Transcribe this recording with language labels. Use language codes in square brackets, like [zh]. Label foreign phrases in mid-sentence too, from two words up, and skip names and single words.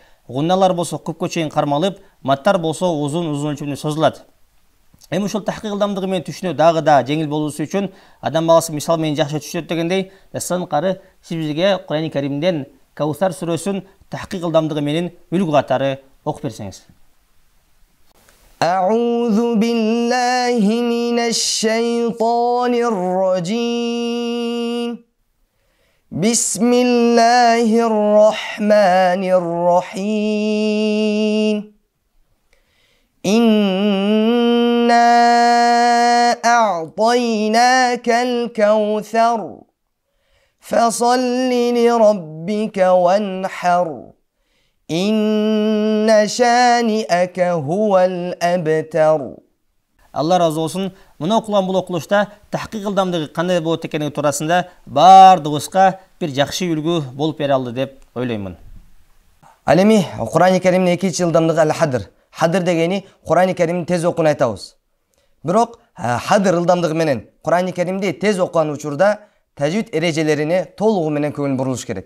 [ky] Гунналар болсо көпкө чейин кармалып, маттар болсо узун өлчөмдө созулат. Эми ушул тахқиқ ылдамдыгы менен түшүнүү дагы да жеңил болуусу үчүн адам баласы мисал менен жакшы түшүнөт дегендей, сынкары сиз бизге Кур'ани Каримден Каусар сүрөсүн тахқиқ ылдамдыгы менен үлгү катары окуп берсеңиз. [ar] أعوذ بالله من الشيطان الرجيم. بسم الله الرحمن الرحيم. إنا أعطيناك الكوثر. فصل لربك وانحر. إن شانئك هو الأبتر. [ky] Алла разы болсун. Мына окулган бул окулушта тахқиқ ылдамдыгы кандай болот экендиги туурасында бардыгыбызга бир жакшы үлгү болуп бере алды деп ойлоймун. Ал эми Кур'ани Каримдин экинчи ылдамдыгы ал-хадр. Хадр дегени Кур'ани Каримди тез окууну айтабыз. Бирок хадр ылдамдыгы менен Кур'ани Каримди тез окуган учурда тажвид эрежелерине толугу менен көңүл бурулуш керек.